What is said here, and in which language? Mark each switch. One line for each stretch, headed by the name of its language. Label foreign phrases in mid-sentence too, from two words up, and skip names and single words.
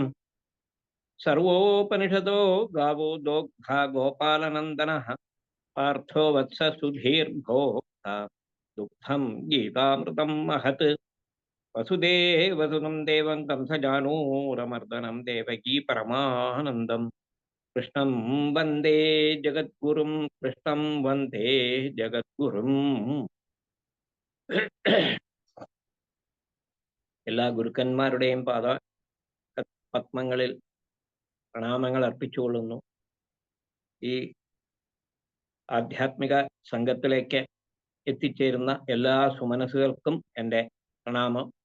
Sanskrit: सर्वोपनिषदो गावो दोग्धा गोपालनन्दनः पार्थो वत्स सुधीर्भोक्ता दुग्धं गीतामृतं महत्। वसुदेवसुतं देवं कंसजानूरमर्दनं देवकी परमानन्दं कृष्णं वन्दे जगद्गुरुं कृष्णं वन्दे ജഗദ്ഗുരും.
Malayalam: എല്ലാ ഗുരുക്കന്മാരുടെയും പാദ പത്മങ്ങളിൽ പ്രണാമങ്ങൾ അർപ്പിച്ചുകൊള്ളുന്നു. ഈ ആധ്യാത്മിക സംഘത്തിലേക്ക് എത്തിച്ചേരുന്ന എല്ലാ സുമനസ്സുകൾക്കും എൻ്റെ പ്രണാമം.